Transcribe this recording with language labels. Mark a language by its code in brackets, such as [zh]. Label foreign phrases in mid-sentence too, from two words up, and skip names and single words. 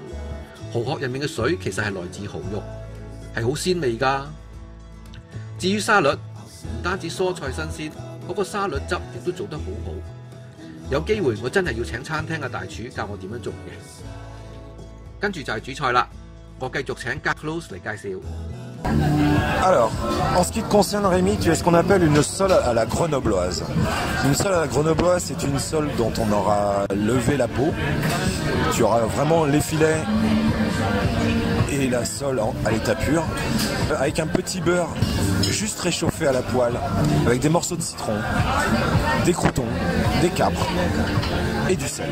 [yue] 蠔殼入面嘅水其實係來自蠔肉，係好鮮味㗎。至於沙律，唔單止蔬菜新鮮，嗰個沙律汁亦都做得好好。有機會我真係要請餐廳嘅大廚教我點樣做嘅。跟住就係主菜啦，我繼續請 Carlos 嚟介紹。 [fr] Alors, en ce qui te concerne Rémi, tu as ce qu'on appelle une sole à la grenobloise. Une sole à la grenobloise, c'est une sole dont on aura levé la peau. Tu auras vraiment les filets et la sole à l'état pur, avec un petit beurre juste réchauffé à la poêle, avec des morceaux de citron, des croûtons, des capres et du sel.